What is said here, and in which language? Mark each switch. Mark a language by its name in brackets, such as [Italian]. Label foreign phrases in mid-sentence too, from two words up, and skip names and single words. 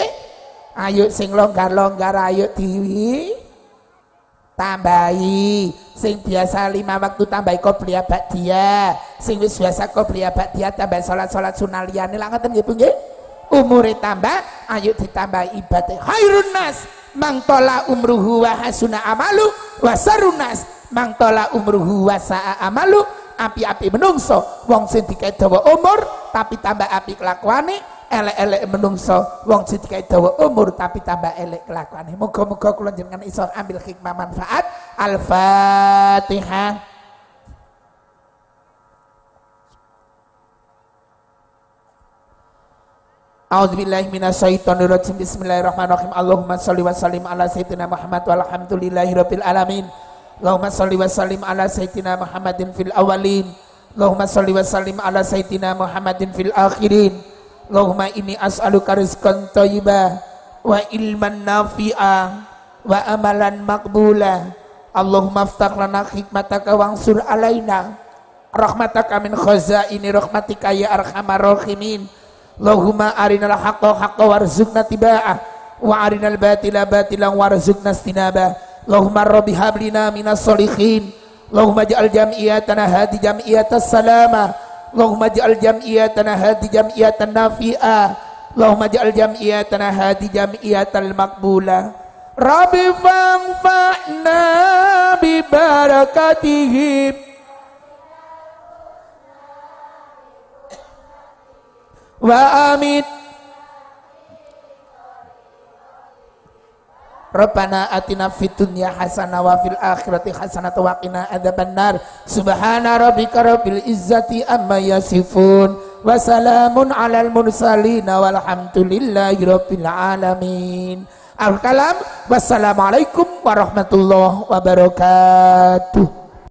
[Javanese] Ayo sing longgar-longgar ayo tambahi, sing biasa 5 waktu tambahi [Arabic] قبلية بعدية, [Javanese] sing wis biasa [Arabic] قبلية بعدية [Javanese] tambah salat-salat sunah liyane lak ngoten nggih Bu nggih. Umure tambah, ayo ditambah ibadah. [Arabic] خير الناس من طال عمره وحسن عمله وشر الناس من طال عمره وساء عمله. [Javanese] Api-api menungso wong sing dikai dawa umur tapi tambah api kelakuane, elek-elek menungso wong sing dikai dawa umur tapi tambah elek kelakuane. Muga-muga kula jenengan iso ambil hikmah manfaat. Al-Fatihah. [Arabic] أعوذ بالله من الشيطان الرجيم. بسم الله الرحمن الرحيم اللهم صل وسلم على سيدنا محمد والحمد لله رب العالمين. اللهم صل وسلم على سيدنا محمد في الأولين. اللهم صل وسلم على سيدنا محمد في الآخرين. اللهم إني أسألك رزقا طيبا وعلما نافعا وعملا مقبولا. اللهم افتح لنا حكمتك وانشر علينا رحمتك من خزائن رحمتك يا أرحم الراحمين. اللهم أرنا الحق حقا وارزقنا اتباعه وأرنا الباطل باطلا وارزقنا اجتنابه. اللهم رب هب لنا من الصالحين اللهم اجعل جمعيتنا هذه جمعية سلامة. اللهم اجعل جمعيتنا هذه جمعية نافعة. اللهم اجعل جمعيتنا هذه جمعية مقبولة. رب فانفعنا ببركاتهم وآمين. ربنا آتنا في الدنيا حسنة وفي الآخرة حسنة وقنا عذاب النار. سبحان ربك رب العزة عما يصفون وسلام على المرسلين والحمد لله رب العالمين. Al-kalam. والسلام عليكم ورحمة الله وبركاته.